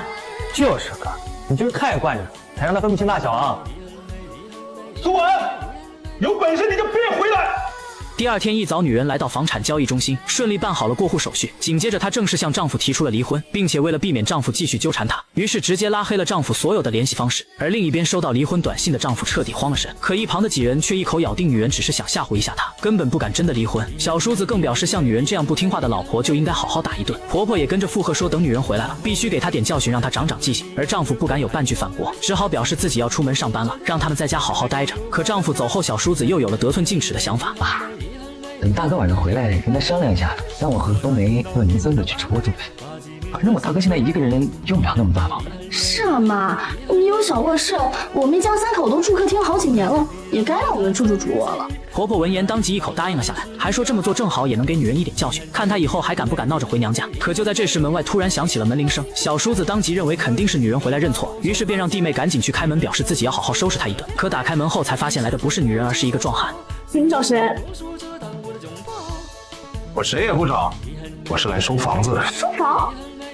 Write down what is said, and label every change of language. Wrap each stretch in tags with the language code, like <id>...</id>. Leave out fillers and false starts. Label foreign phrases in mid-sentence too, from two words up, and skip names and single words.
<zh>就是哥，你就是太慣着，才讓她分不清大小啊。蘇婉，有本事你就別回來！第二天一早，女人來到房產交易中心，順利辦好了過戶手續。緊接着，她正式向丈夫提出了離婚，並且為了避免丈夫繼續糾纏她，於是直接拉黑了丈夫所有的聯繫方式。而另一邊收到離婚短信的丈夫徹底慌了神，可一旁的幾人卻一口咬定女人只是想嚇唬一下他，根本不敢真的離婚。小叔子更表示，像女人這樣不聽話的老婆就應該好好打一頓。婆婆也跟着附和說，等女人回來了，必須給她點教訓，讓她長長記性。而丈夫不敢有半句反駁，只好表示自己要出門上班了，讓他們在家好好待着。可丈夫走後，小叔子又有了得寸進尺的想法。等大哥晚上回來，跟他商量一下，讓我和冬梅和您孫子去住住。反正我大哥現在一個人用不了那麼大房子。是啊媽，你有小過室，我們一家三口都住客廳好幾年了，也該讓我們住住主臥了。婆婆聞言當即一口答應了下來，還說這麼做正好也能給女人一點教訓，看她以後還敢不敢鬧着回娘家。可就在這時，門外突然響起了門鈴聲，小叔子當即認為肯定是女人回來認錯，於是便讓弟妹趕緊去開門，表示自己要好好收拾她一頓。可打開門後才發現來的不是女人，而是一個壯漢。你們找誰？我誰也不找，我是來收房子的。收房？</zh>